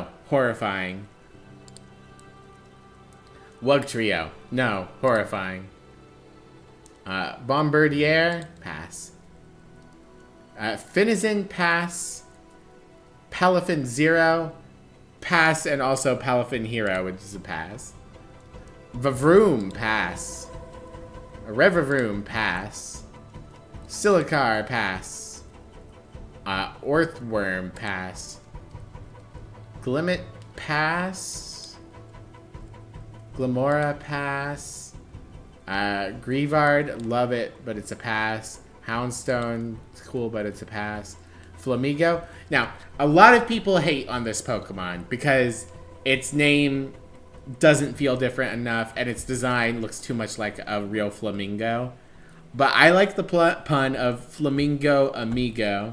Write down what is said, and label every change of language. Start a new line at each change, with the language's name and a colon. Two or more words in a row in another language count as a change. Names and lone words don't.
English: Horrifying. Wugtrio, no. Horrifying. Bombardier, pass. Finizen, pass. Palafin Zero, pass, and also Palafin Hero, which is a pass. Vavroom, pass. Revavroom, pass. Silicar, pass. Orthworm, pass. Glimmet, pass. Glamora, pass. Grievard, love it, but it's a pass. Houndstone, it's cool, but it's a pass. Flamigo. Now, a lot of people hate on this Pokemon because its name doesn't feel different enough and its design looks too much like a real flamingo. But I like the pun of Flamingo Amigo.